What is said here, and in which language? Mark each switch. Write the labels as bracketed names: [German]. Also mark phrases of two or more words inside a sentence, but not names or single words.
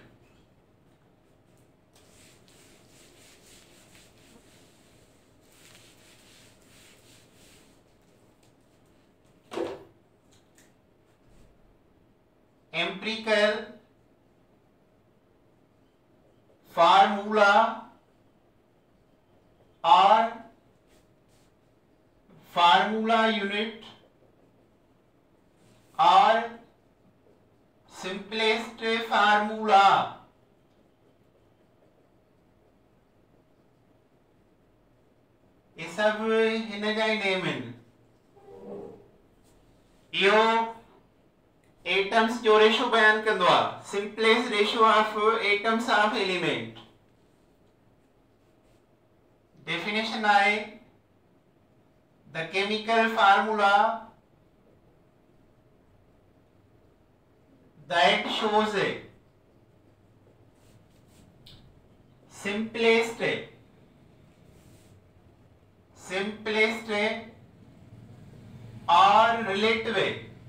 [English] empirical formula or formula unit or simplest formula [Sindhi] ये सब हिन जा नेम आहिनि। इहो एटम्स जो रेशो बयान कंदो आहे, [English] simplest ratio of atoms of element. डेफिनेशन आहे the chemical formula that shows simplest or relative